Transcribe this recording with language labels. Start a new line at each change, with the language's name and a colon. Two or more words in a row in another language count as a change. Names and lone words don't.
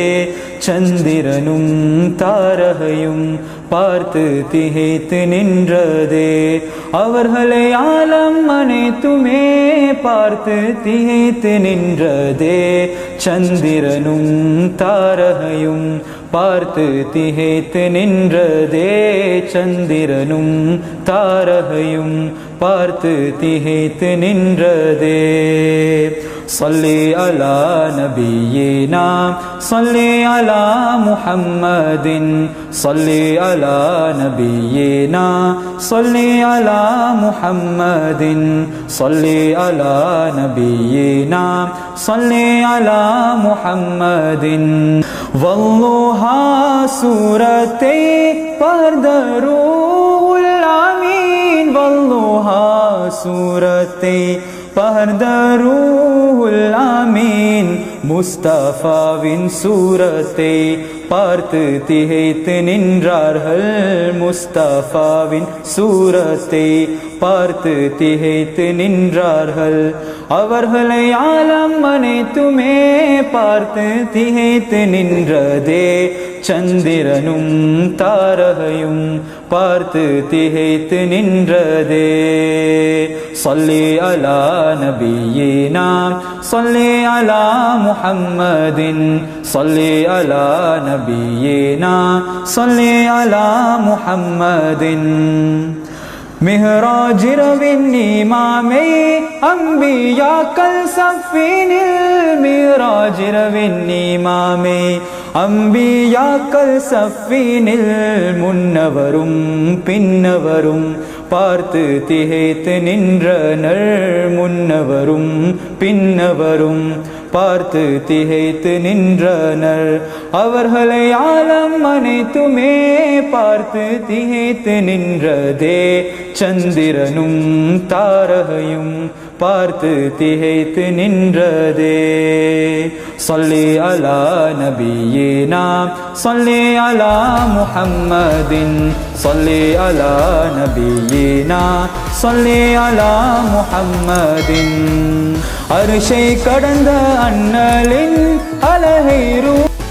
Tamil: சந்திரனும் தாரகையும் பார்த்து திகைத்து நின்றதே, அவர்களை ஆலம் அனைத்துமே பார்த்து திகைத்து நின்றதே. சந்திரனும் தாரகையும் பார்த்து திகைத்து நின்றதே, சந்திரனும் தாரகையும் பார்த்து திகைத்து நின்றதே.
Arabic: صلي على نبينا صلي على محمد صلي على نبينا صلي على محمد صلي على نبينا صلي على محمد. والله سورتي
Tamil: பஹர்தரூஹுல் ஆமீன், والله சூரத்தை பஹர்தரூஹுல் ஆமீன், முஸ்தஃபாவின் சூரத்தை பார்த்து திகைத்து நின்றார்கள், முஸ்தஃபாவின் சூரத்தை பார்த்து திகைத்து நின்றார்கள். அவர்களை ஆலம் அனைத்துமே பார்த்து திகைத்து நின்றதே, சந்திரனும் தாரகையும் பார்த்து திகைத்து நின்றதே.
Arabic: صلي على نبينا صلي على محمد صلي على نبينا صلي على محمد.
Tamil: மிஹ்ராஜிரவின் இமாமே அம்பியாக்கள் சஃபீனில், மிஹ்ராஜிரவின் இமாமே அம்பியாக்கள் சஃபீனில், முன்னவரும் பின்னவரும் பார்த்து திகைத்து நின்றனர், முன்னவரும் பின்னவரும் பார்த்து திகைத்து நின்றனர். அவர்களை ஆலம் அனைத்துமே பார்த்து திகைத்து நின்றதே, சந்திரனும் தாரகையும் பார்த்து திகைத்து நின்றதே.
Arabic: صلي على نبينا صلي على محمد صلي على نبينا صلي على محمد.
Tamil: அரிசை கடந்த அண்ணலின் அழகை